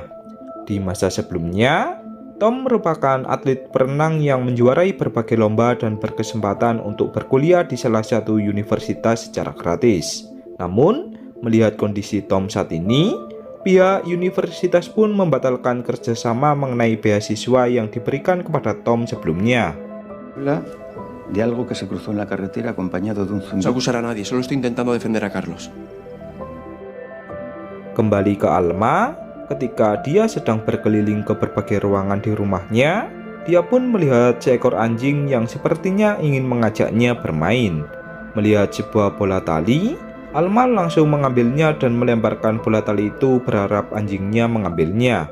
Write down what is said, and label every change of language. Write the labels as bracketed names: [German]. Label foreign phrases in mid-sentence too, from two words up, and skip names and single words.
[Indonesian] Di masa sebelumnya, Tom merupakan atlet berenang yang menjuarai berbagai lomba dan berkesempatan untuk berkuliah di salah satu universitas secara gratis. Namun, melihat kondisi Tom saat ini, pihak universitas pun membatalkan kerjasama mengenai beasiswa yang diberikan kepada Tom sebelumnya. [Spanish] De algo que se cruzó en la carretera acompañado de un No zumbido. se acusará a nadie, solo estoy intentando defender a Carlos. [Indonesian] Kembali ke Alma, ketika dia sedang berkeliling ke berbagai ruangan di rumahnya, dia pun melihat seekor anjing yang sepertinya ingin mengajaknya bermain. Melihat sebuah bola tali, Alma langsung mengambilnya dan melemparkan bola tali itu berharap anjingnya mengambilnya.